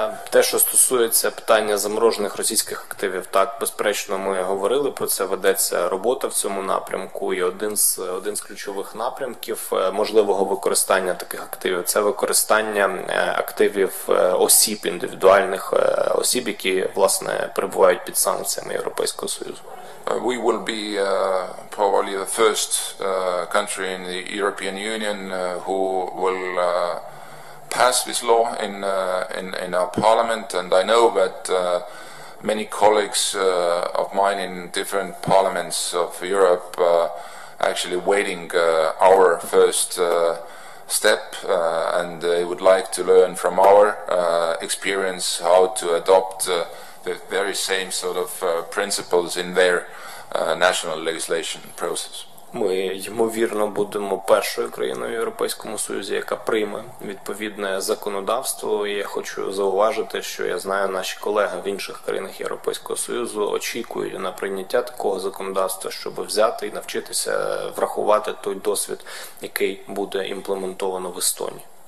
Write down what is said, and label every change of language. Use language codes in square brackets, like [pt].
[uk] Те, що стосується питання заморожених російських активів, так, безперечно, ми говорили про це, ведеться робота в цьому напрямку, і один з ключових напрямків можливого використання таких активів – це використання активів осіб, індивідуальних осіб, які, власне, перебувають під санкціями Європейського Союзу. [en] We will be probably the first country in the European Union who will pass this law in our parliament, and I know that many colleagues of mine in different parliaments of Europe actually waiting our first step, and they would like to learn from our experience how to adopt the very same sort of principles in their national legislation process. [uk] Ми, ймовірно, будемо першою країною в Європейському Союзі, яка прийме відповідне законодавство. І я хочу зауважити, що я знаю, наші колеги в інших країнах Європейського Союзу очікують на прийняття такого законодавства, щоб взяти і навчитися врахувати той досвід, який буде імплементовано в Естонії.